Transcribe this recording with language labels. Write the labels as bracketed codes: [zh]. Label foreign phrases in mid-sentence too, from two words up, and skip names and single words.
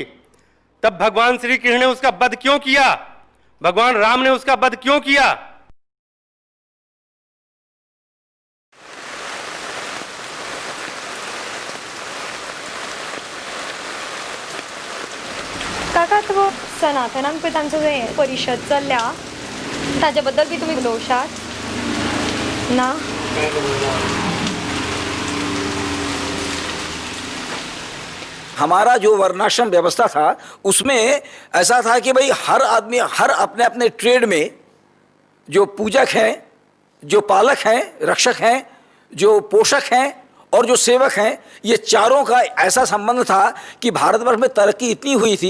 [hi] तब भगवान श्री कृष्ण ने उसका वध क्यों किया? भगवान राम ने उसका वध क्यों किया? [kok] काका, तो सनातनांक तांचो जे परिशद चल्ल्या ताज्याबद्दल बी तुमी उलोवशात ना? [hi] हमारा जो वर्णाश्रम व्यवस्था था उसमें ऐसा था कि भाई हर आदमी हर अपने अपने ट्रेड में, जो पूजक हैं, जो पालक हैं, रक्षक हैं, जो पोषक हैं और जो सेवक हैं, ये चारों का ऐसा संबंध था कि भारतवर्ष में तरक्की इतनी हुई थी.